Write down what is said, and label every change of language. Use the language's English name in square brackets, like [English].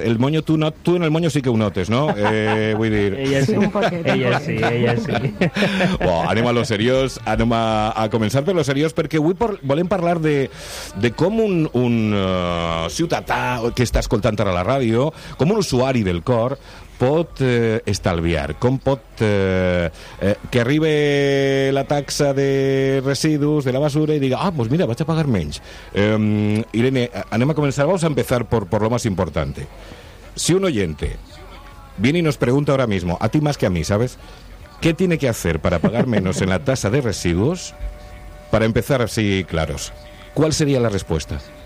[Catalan] El moño, tu en el moño sí que ho notes, no? Vull dir... Ella sí, ella sí. Bueno, anem a lo seriós. Anem a començar per lo seriós, perquè avui volem parlar de com un ciutadà que està escoltant ara la ràdio, com un usuari del COR, pot estalviar, com pot que arribi la taxa de residus de la basura i diga, pues mira, vaig a pagar menys. Irene, anem a començar, [Spanish] vamos a empezar por lo más importante. Si un oyente viene y nos pregunta ahora mismo, a ti más que a mí, ¿sabes? ¿Qué tiene que hacer para pagar menos en la tasa de residus? Para empezar así claros, ¿cuál sería la respuesta?